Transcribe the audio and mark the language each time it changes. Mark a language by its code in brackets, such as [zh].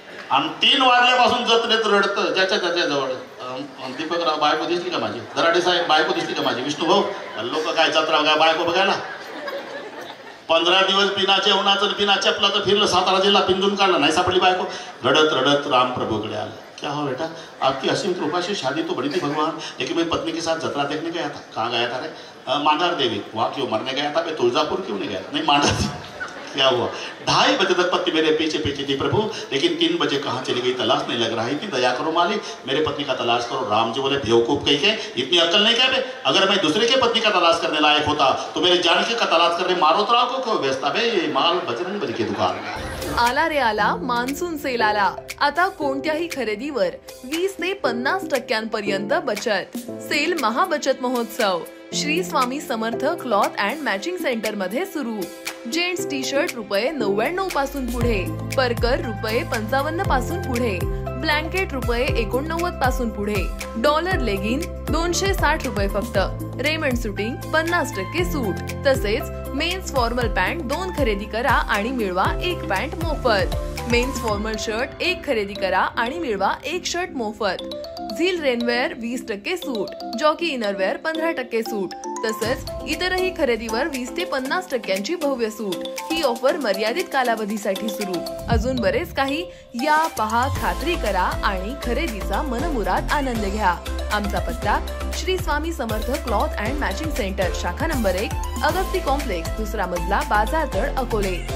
[mr] आणि 3 वाजल्यापासून जत्रेत रडतं ज्याच्या जवळ. दीपकराव, बायको दिसली का माझी? दराडे साहेब, बायको दिसली का माझी? विष्णू भाऊ, लोक काय जत्रा काय बायको बघायला? 15 दिवस बिना जेवणाचं बिना चपलाचं फिरलं, सातारा जिल्हा पिंजून काढला, नाही सापडली बायको. रडत रडत राम प्रभूकडे आलं. [hi] क्या हो बेटा, आपकी असीम कृपा से शादी तो बड़ी थी भगवान, लेकिन मैं पत्नी के साथ जतरा देखने गया था. कहाँ गया था रे? मांडार देवी. वहाँ क्यों मरने गया था? मैं तुलजापुर क्यों नहीं गया? नहीं, मांडार. क्या हुआ? 2:30 बजे तक पत्नी मेरे पीछे पीछे थी प्रभु, लेकिन 3 बजे कहाँ चली गई तलाश नहीं लग रही थी. दया करो मालिक, मेरे पत्नी का तलाश करो. राम जी बोले, बेवकूफ कहीं के, इतनी अक्ल नहीं क्या बे? अगर मैं दूसरे के पत्नी का तलाश करने लायक होता तो मेरे जानकी का तलाश करने मारोतराव को क्यों बेचता बे? ये माल बजरंग बली की दुकान में. [mr] आला रे आला मान्सून सेल आला. आता कोणत्याही खरेदीवर 20 ते 50% बचत. सेल महाबचत महोत्सव Shri Swami Samarth cloth and matching centre मध्ये सुरू. जेंट्स टी शर्ट ₹99 पासून पुढे, परकर ₹55 पासून पुढे, ब्लँकेट ₹89 पासून पुढे, डॉलर लेगिन ₹260 फक्त, रेमंड सुटिंग 50% सूट. तसेच मेन्स फॉर्मल पॅन्ट 2 खरेदी करा आणि मिळवा 1 पॅन्ट मोफत. मेन्स फॉर्मल शर्ट 1 खरेदी करा आणि मिळवा 1 शर्ट मोफत. झील रेनवेअर 20% सूट, जॉकी इनरवेअर 15% सूट. तसंच इतरही खरेदीवर 20 ते 50% भव्य सूट. ही ऑफर मर्यादित कालावधीसाठी सुरू. अजून बरेच काही. या, पहा, खात्री करा आणि खरेदीचा मनमुराद आनंद घ्या. आमचा पत्ता Shri Swami Samarth cloth and matching centre, शाखा नंबर 1, अगस्ती कॉम्प्लेक्स, 2रा मजला, बाजारतळ, अकोले.